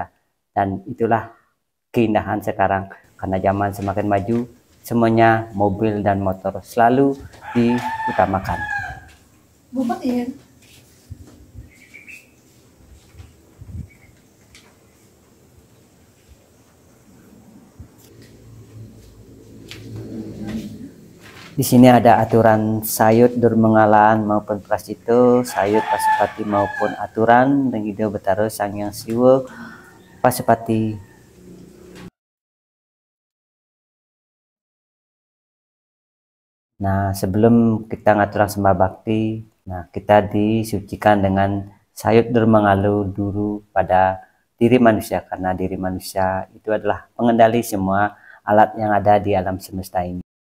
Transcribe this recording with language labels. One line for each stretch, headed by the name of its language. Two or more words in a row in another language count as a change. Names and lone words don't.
Indonesian: Dan itulah keindahan sekarang, karena zaman semakin maju, semuanya mobil dan motor selalu diutamakan. Di sini ada aturan sayut Durmangalan maupun Prascito, sayut Pasupati maupun aturan Renggido Betaro Sang Hyang Siwa Pasupati. Nah, sebelum kita ngatur sembah bakti, nah kita disucikan dengan sayut Durmangalo dulu pada diri manusia, karena diri manusia itu adalah pengendali semua alat yang ada di alam semesta ini.